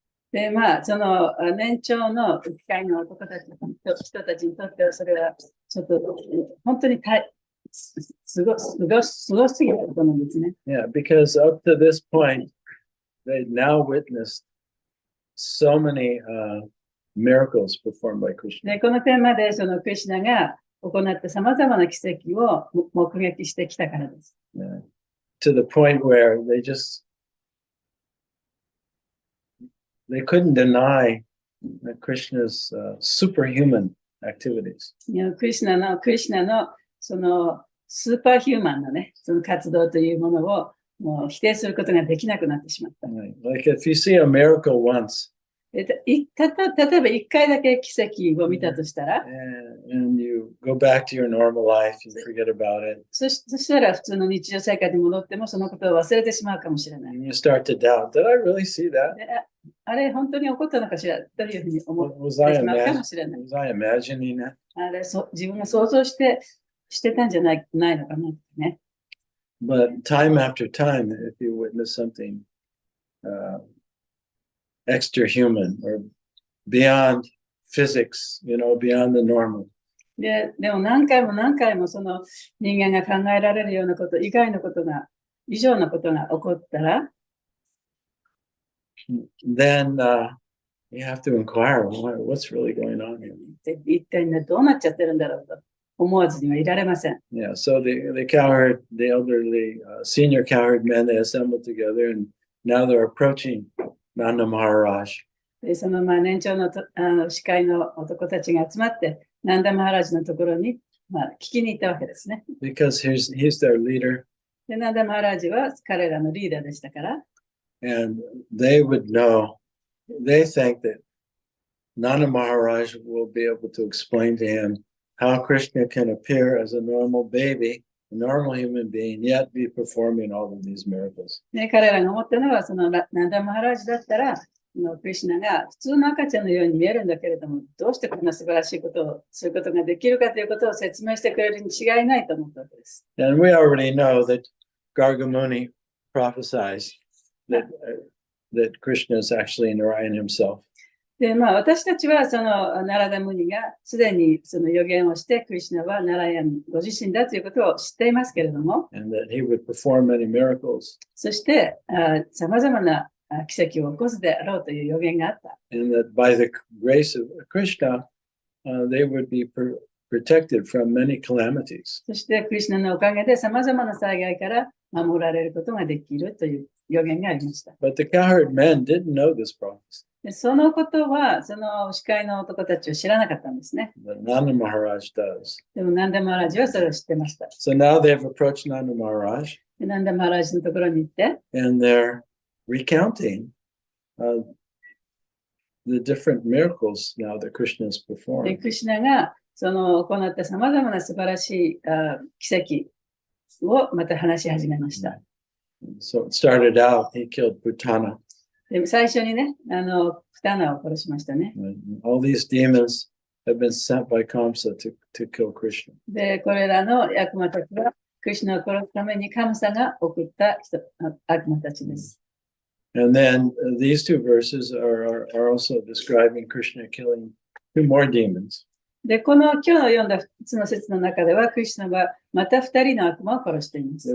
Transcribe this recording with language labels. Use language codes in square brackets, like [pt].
[ja] で、その年長の機械の人たちにとっては、それはちょっと本当にすごすぎたことなんですね。 [en] Yeah, because up to this point, they now witnessed so many miracles performed by Krishna. [ja] で、この点までクリシュナが行ったさまざまな奇跡を目撃してきたからです。 [en] Yeah. to the point where they couldn't deny Krishna's superhuman activities. [ja] クリシュナのそのスーパーヒューマンなね、その活動というものをもう否定することができなくなってしまった。 [en] Right. Like if you see a miracle once [ja] 例えば一回だけ奇跡を見たとしたら、 [en] and you go back to your normal life, you forget about it, [ja] そしたら普通の日常生活に戻ってもそのことを忘れてしまうかもしれない。 [en] and you start to doubt, did I really see that? [ja] であれ、本当に起こったのかしらというふうに思って [en] Was [ja] し [en] I, [ja] まうかもしれない。 [en] was I imagining that? [ja] あれ、自分が想像してたんじゃないのかなってね。 [en] But time after time, if you witness something extra human or beyond physics, beyond the normal, [ja] でも何回もその人間が考えられるようなこと以上のことが起こったら、 [en] then you have to inquire, what's really going on here? [ja] 一体ね、どうなっちゃってるんだろうと思わずにはいられません。 [en] Yeah, so the cowherd, the elderly senior cowherd men, they assembled together, and now they're approaching Nanda Maharaj. [ja] でその年長の司会の男たちが集まって、ナンダマハラジのところに、聞きに行ったわけですね。 [en] Because he's their leader. [ja] でナンダマハラジは彼らのリーダーでしたから、 [en] And they would know, they think that Nanda Maharaj will be able to explain to him how Krishna can appear as a normal baby, a normal human being, yet be performing all of these miracles. [ja] で彼らが思ったのは、そのナンダマハラジだったら、クリシュナが普通の赤ちゃんのように見えるんだけれども、どうしてこんな素晴らしいことをすることができるかということを説明してくれるに違いないと思ったわけです。 [en] And we already know that Gargamuni prophesied that Krishna is actually Narayan himself. [ja] で、私たちはそのナラダムニがすでにその予言をして、クリシュナはナラヤンご自身だということを知っていますけれども、 [en] And that he would perform many miracles. [ja] そしてさまざまな奇跡を起こすであろうという予言があった。 [en] And that by the grace of Krishna, they would be protected from many calamities. [ja] そしてクリシュナのおかげでさまざまな災害から守られることができるという予言がありました。 [en] But the cowherd men didn't know this prophecy. [ja] でそのことは、その司会の男たちは知らなかったんですね。 [en] But Nanda Maharaj does. [ja] でもナンダマハラジはそれを知ってました。 [en] So now they've approached Nanda Maharaj [ja] でナンダマハラジのところに行って、 [en] and they're recounting the different miracles now that Krishna has [ja] で [en] performed. [ja] クリシュナがその行ったさまざまな素晴らしい奇跡をまた話し始めました。 [en] So it started out, he killed Putana. [ja] で最初にね、プタナを殺しましたね。 [en] And all these demons have been sent by Kamsa to kill Krishna. [ja] で、これらの悪魔たちは、クリシュナを殺すためにカムサが送った悪魔たちです。 [en] And then these two verses are also describing Krishna killing two more demons. [ja] で、今日の読んだ2つの説の中では、クリシュナはまた2人の悪魔を殺しています。